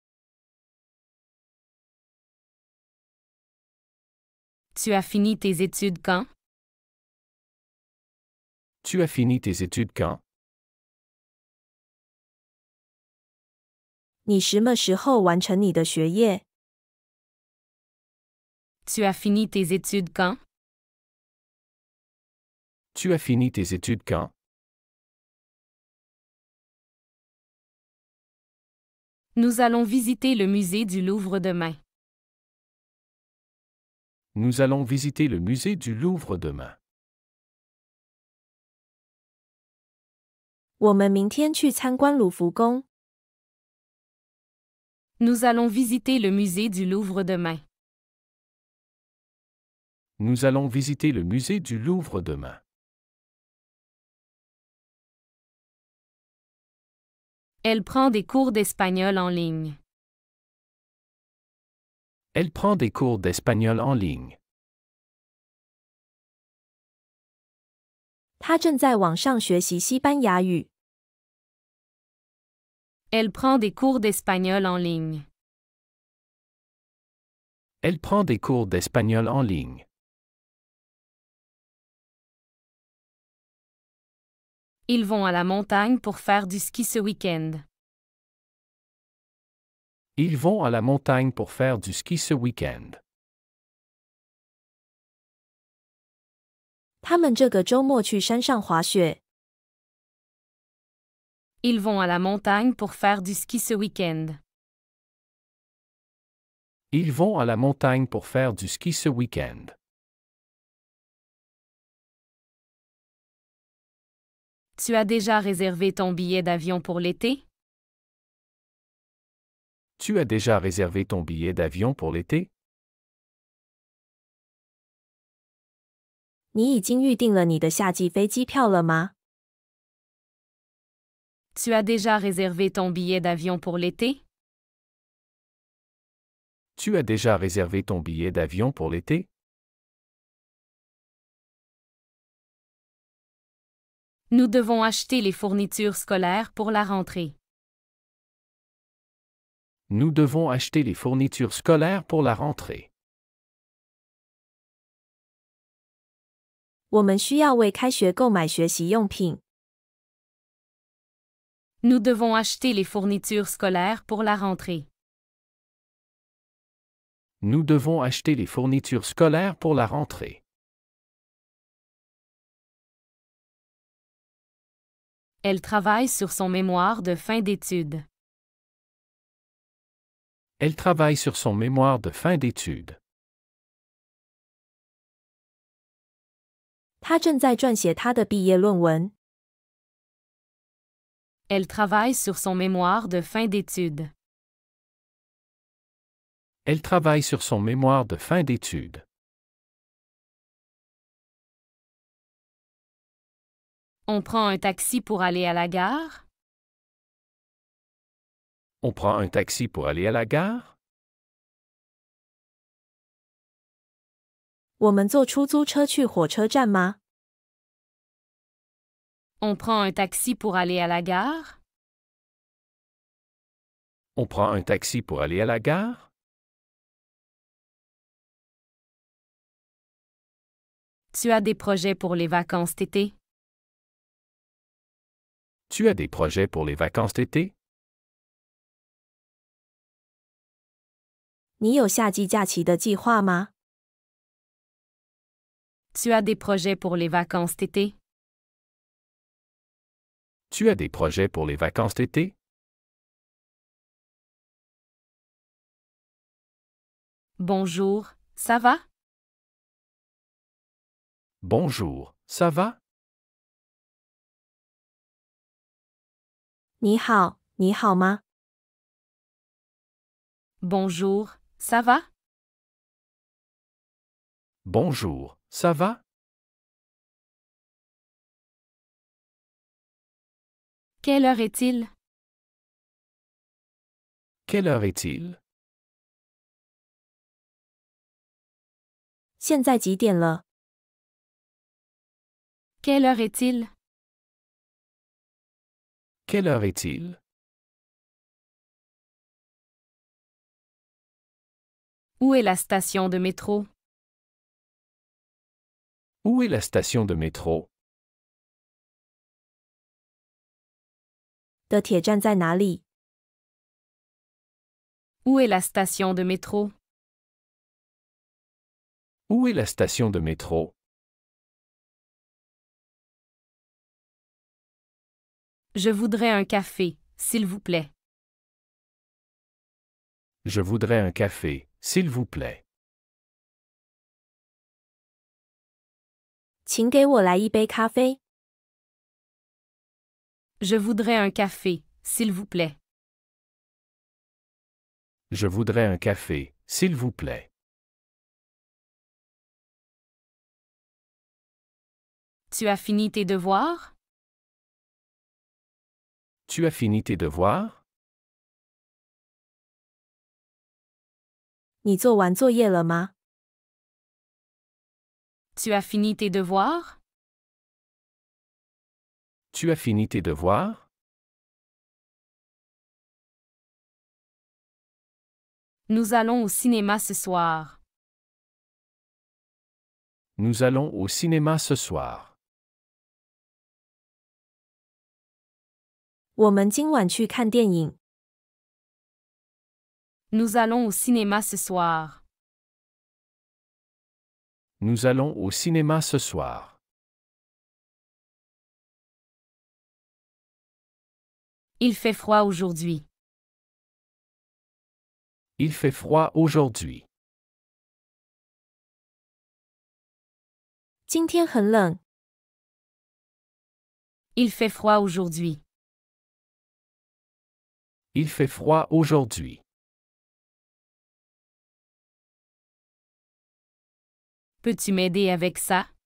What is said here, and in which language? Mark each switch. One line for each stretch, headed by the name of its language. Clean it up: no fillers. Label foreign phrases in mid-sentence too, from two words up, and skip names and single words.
French: Tu as fini tes études quand? Tu as fini tes études quand?
Chinese: 你什么时候完成你的学业？
French: Tu as fini tes études quand? Tu as fini tes études quand? Nous allons visiter le musée du Louvre demain. Nous allons visiter le musée du Louvre demain.
Chinese: 我们明天去参观卢浮宫。
French: Nous allons visiter le musée du Louvre demain. Nous allons visiter le musée du Louvre demain. Elle prend des cours d'espagnol en ligne. Elle prend des cours d'espagnol en ligne.
Chinese: 他正在网上学习西班牙语。
French: Elle prend des cours d'espagnol en ligne. Elle prend des cours d'espagnol en ligne. Ils vont à la montagne pour faire du ski ce week-end. Ils vont à la montagne pour faire du ski ce week-end.
Chinese: 他们这个周末去山上滑雪。
French: Ils vont à la montagne pour faire du ski ce week-end. Ils vont à la montagne pour faire du ski ce week-end. Tu as déjà réservé ton billet d'avion pour l'été? Tu as déjà réservé ton billet d'avion pour l'été?
Chinese: 你已经预订了你的夏季飞机票了吗？
French: Tu as déjà réservé ton billet d'avion pour l'été? Tu as déjà réservé ton billet d'avion pour l'été? Nous devons acheter les fournitures scolaires pour la rentrée. Nous devons acheter les fournitures scolaires pour la rentrée.
Chinese: 我们需要为开学购买学习用品。
French: Nous devons acheter les fournitures scolaires pour la rentrée. Nous devons acheter les fournitures scolaires pour la rentrée. Elle travaille sur son mémoire de fin d'études. Elle travaille sur son mémoire de fin d'études.
Chinese: 他正在撰写他的毕业论文。
French: Elle travaille sur son mémoire de fin d'études. Elle travaille sur son mémoire de fin d'études. On prend un taxi pour aller à la gare? On prend un taxi pour aller à la gare?
Chinese: 我们坐出租车去火车站吗？
French: On prend un taxi pour aller à la gare? On prend un taxi pour aller à la gare? Tu as des projets pour les vacances d'été? Tu as des projets pour les vacances d'été?
Chinese: 你有夏季假期的计划吗？
French: Tu as des projets pour les vacances d'été? Tu as des projets pour les vacances d'été? Bonjour, ça va? Bonjour, ça va?
Chinese: 你好，你好吗？
French: Bonjour, ça va? Bonjour, ça va? Quelle heure est-il? Quelle heure est-il?
Chinese: 现在几点了？
French: Quelle heure est-il? Quelle heure est-il? Où est la station de métro? Où est la station de métro?
Chinese: 的铁站在哪里？
French: Où est la station de métro? Où est la station de métro? Je voudrais un café, s'il vous plaît. Je voudrais un café, s'il vous plaît.
Chinese: 请给我来一杯咖啡。
French: Je voudrais un café, s'il vous plaît. Je voudrais un café, s'il vous plaît. Tu as fini tes devoirs? Tu as fini tes devoirs?
Chinese: 你做完作业了吗？
French: Tu as fini tes devoirs? Tu as fini tes devoirs? Nous allons au cinéma ce soir. Nous allons au cinéma ce soir.
Chinese: 我们今晚去看电影。
French: Nous allons au cinéma ce soir. Nous allons au cinéma ce soir. Il fait froid aujourd'hui. Il fait froid aujourd'hui.
Chinese: 今天很冷。
French: Il fait froid aujourd'hui. Il fait froid aujourd'hui. Peux-tu m'aider avec ça?